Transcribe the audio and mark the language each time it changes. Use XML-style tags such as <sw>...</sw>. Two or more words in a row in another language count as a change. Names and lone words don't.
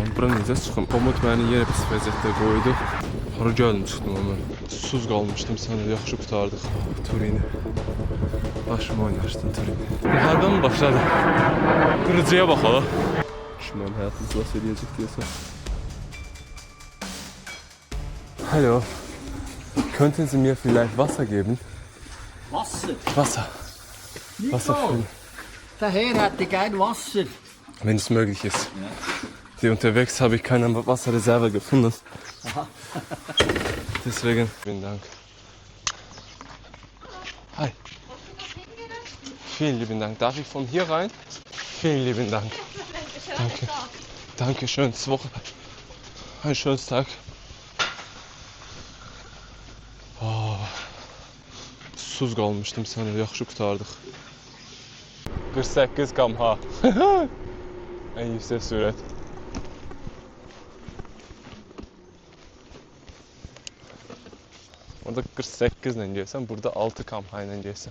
<az>bura necə çıxım? Komod məni yenə pis vəziyyətdə qoydu. Hara gəldim çıxdım amma. Susuz qalmışdım, sən də yaxşı qurtardıq. Turini. Başımı oynaşdın Turini. Müharibə mi başladı? Qırıcıya bax hala. Düşmən həyatını xilas edəcək deyəsən.</az> <de>Hallo. Könnten Sie mir vielleicht Wasser geben? Wasser? Wasser. Wasser füllen. Der Herr hätte gern Wasser. Wenn es möglich ist. Die unterwegs habe ich keine Wasserreserve gefunden. Aha. Deswegen, vielen Dank. Hi. Vielen lieben Dank. Darf ich von hier rein? Vielen lieben Dank. Danke. Danke, schönes Woche. Ein schönes Tag.</de> <az>Susuz qalmışdım, sən də yaxşı qurtardıq.</az> <tr>48 km/h. En yüksek sürat. Orada 48 ile gelsen, burada 6 km/h ile gelsen.</tr>